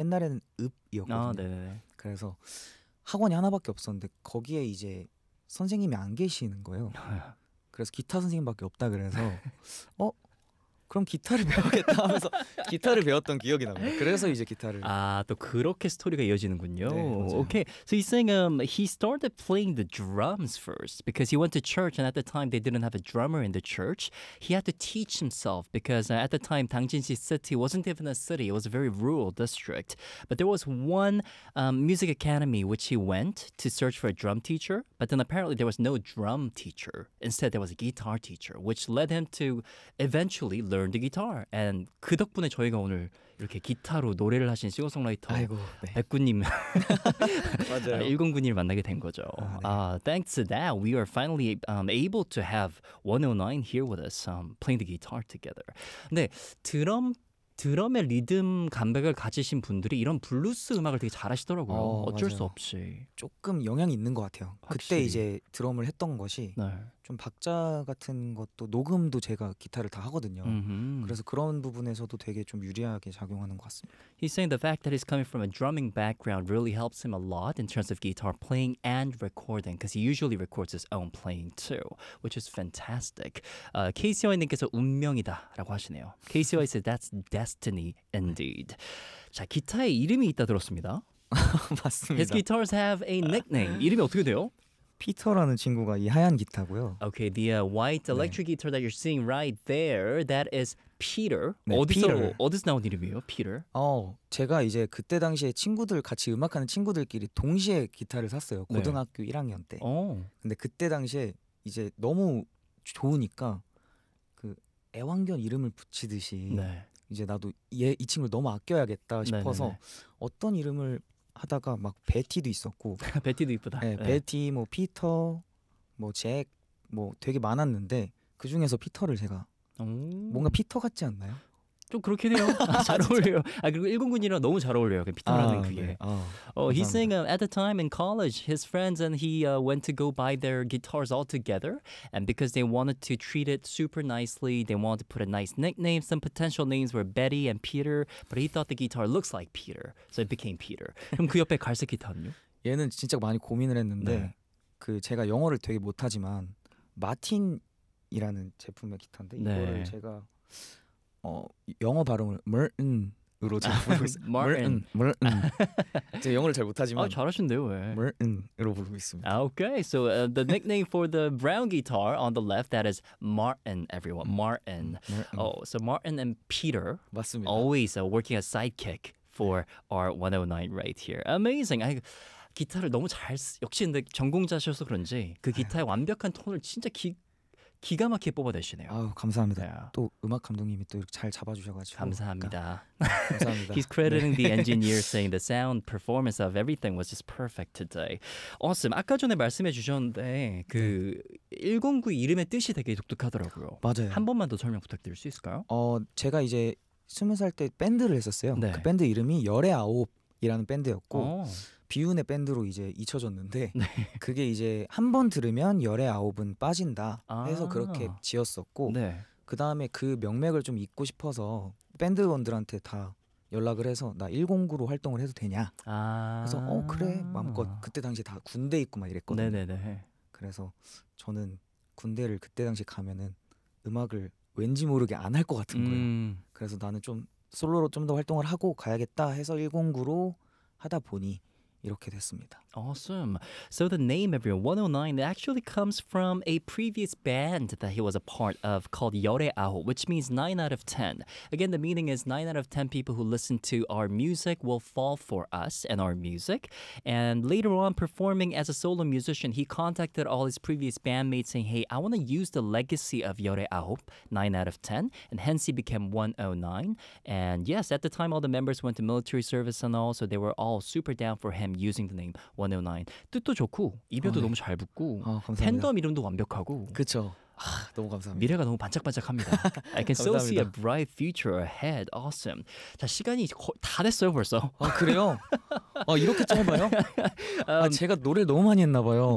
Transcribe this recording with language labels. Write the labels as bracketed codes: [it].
[ko] 옛날에는 읍이었거든요. 그래서 학원이 하나밖에 없었는데 거기에 이제 선생님이 안 계시는 거예요. 그래서 기타 선생님밖에 없다 그래서 어? 그럼 기타를 배우겠다 하면서 기타를 배웠던 기억이 납니다. 그래서 이제 기타를 아, 또 그렇게 스토리가 이어지는군요. 네, 오케이. [en] So he's saying he started playing the drums first because he went to church and at the time they didn't have a drummer in the church. He had to teach himself because at the time 당진시 city wasn't even a city. It was a very rural district. But there was one music academy which he went to search for a drum teacher, but then apparently there was no drum teacher. Instead there was a guitar teacher which led him to eventually learned the guitar and [ko] 그 덕분에 저희가 오늘 이렇게 기타로 노래를 하신 싱어송라이터 아이고 네. 백구님 맞아요. 일공군님을 만나게 된 거죠. 아, 네. [en] Thanks to that we are finally able to have 109 here with us playing the guitar together. [ko] 근데 드럼의 리듬 감각을 가지신 분들이 이런 블루스 음악을 되게 잘하시더라고요. 어쩔 맞아요. 수 없이 조금 영향이 있는 것 같아요. 확실히. 그때 이제 드럼을 했던 것이 네. 좀 박자 같은 것도 녹음도 제가 기타를 다 하거든요. 그래서 그런 부분에서도 되게 좀 유리하게 작용하는 것 같습니다. [en] He's saying the fact that he's coming from a drumming background really helps him a lot in terms of guitar playing and recording because he usually records his own playing too, which is fantastic. [ko] KCY님께서 운명이다 라고 하시네요. [en] KCY said that's destiny indeed. [ko] 자, 기타에 이름이 있다 들었습니다. 맞습니다. [en] His guitars have a nickname. [ko] 이름이 어떻게 돼요? 피터라는 친구가 이 하얀 기타고요. [en] Okay, the white electric 네. guitar that you're seeing right there, that is Peter. [ko] 네, 어디서 나온 이름이에요, Peter? 제가 이제 그때 당시에 친구들 같이 음악하는 친구들끼리 동시에 기타를 샀어요. 고등학교 네. 1학년 때. 오. 근데 그때 당시에 이제 너무 좋으니까 그 애완견 이름을 붙이듯이 네. 이제 나도 얘 이 친구를 너무 아껴야겠다 싶어서 네네네. 어떤 이름을 하다가 막 베티도 있었고 베티도 이쁘다. 네, 베티, 뭐 피터, 뭐 잭, 뭐 되게 많았는데 그 중에서 피터를 제가 뭔가 피터 같지 않나요? 좀 그렇긴 해요. 잘 어울려요. 아 그리고 일공군이랑 너무 잘 어울려요. 그냥 피터라는 아, 그게. 네. [en] He's saying at the time in college, his friends and he went to go buy their guitars all together, and because they wanted to treat it super nicely, they wanted to put a nice nickname. Some potential names were Betty and Peter, but he thought the guitar looks like Peter, so it became Peter. [ko] 그럼 그 옆에 갈색 기타는요? 얘는 진짜 많이 고민을 했는데 네. 그 제가 영어를 되게 못하지만 마틴이라는 제품의 기타인데 네. 이거를 제가 영어 발음을 Merton으로 제가 부르고 있어요. [en] Merton. Merton. [ko] 제가 영어를 잘 못하지만 아, 잘하신대요 왜. Merton으로 부르고 있습니다. [en] Okay, so the nickname for the brown guitar on the left, that is Martin, everyone. Martin. Merton. Oh, so Martin and Peter [ko] 맞습니다. [en] Always working as sidekick for our 109 right here. Amazing. [ko] 기타를 너무 잘 역시 근데 전공자셔서 그런지 그 기타의 완벽한 톤을 진짜 기가 막히게 뽑아내시네요. 아우, 감사합니다. 네. 또 음악 감독님이 또 이렇게 잘 잡아주셔가지고 감사합니다. 감사합니다. [en] He's crediting 네. the engineer saying the sound performance of everything was just perfect today. Awesome. [ko] 아까 전에 말씀해 주셨는데 그 109 이름의 뜻이 되게 독특하더라고요. 맞아요. 한 번만 더 설명 부탁드릴 수 있을까요? 제가 이제 20살 때 밴드를 했었어요. 네. 그 밴드 이름이 열의 아홉이라는 밴드였고 비운의 밴드로 이제 잊혀졌는데 네. 그게 이제 한 번 들으면 열의 아홉은 빠진다 해서 아~ 그렇게 지었었고 네. 그 다음에 그 명맥을 좀 잊고 싶어서 밴드원들한테 다 연락을 해서 나 109로 활동을 해도 되냐 아~ 그래서 그래 마음껏 그때 당시 다 군대 입고 막 이랬거든요. 네네네. 그래서 저는 군대를 그때 당시 가면은 음악을 왠지 모르게 안 할 것 같은 거예요. 그래서 나는 좀 솔로로 좀 더 활동을 하고 가야겠다 해서 109로 하다 보니 이렇게 됐습니다. [en] Awesome. So the name of your 109 actually comes from a previous band that he was a part of called Yore Aho, which means 9 out of 10. Again, the meaning is 9 out of 10 people who listen to our music will fall for us and our music. And later on, performing as a solo musician, he contacted all his previous bandmates saying, hey, I want to use the legacy of Yore Aho, 9 out of 10. And hence he became 109. And yes, at the time, all the members went to military service and all, so they were all super down for him using the name 109. [ko] 뜻도 좋고 이별도 너무 잘 붙고 팬덤 이름도 완벽하고 그렇죠. 너무 감사합니다. 미래가 너무 반짝반짝합니다. [en] I can still see a bright future ahead. Awesome. [ko] 자, 시간이 다 됐어요 벌써. 아 그래요? 아 이렇게 짧아요? 제가 노래 너무 많이 했나 봐요.